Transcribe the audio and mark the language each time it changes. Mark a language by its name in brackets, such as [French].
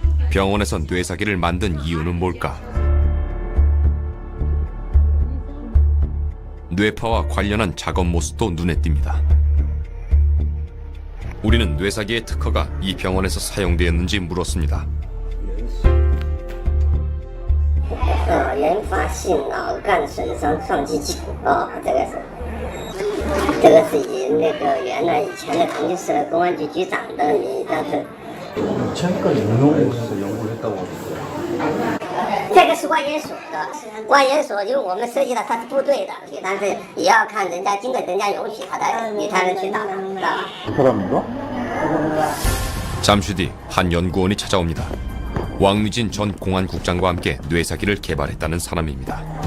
[Korean] 병원에서 뇌사기를 만든 이유는 뭘까? 뇌파와 관련한 작업 모습도 눈에 띕니다. 우리는 뇌사기의 특허가 이 병원에서 사용되었는지 물었습니다. [Chinese] 原发性脑干损伤抗击剂这个是那个原来以前的同济市的公安局局长的名，但是 [Korean] 2000까지 응용해서 연구를 했다고 하던데. [Chinese] 这个是万研所的，万研所就是我们涉及到他是部队的，但是也要看人家经过人家容许，你才能去打，知道吧？ [Korean] 그 사람인가? 잠시 뒤 한 연구원이 찾아옵니다. 왕리진 전 공안국장과 함께 뇌사기를 개발했다는 사람입니다.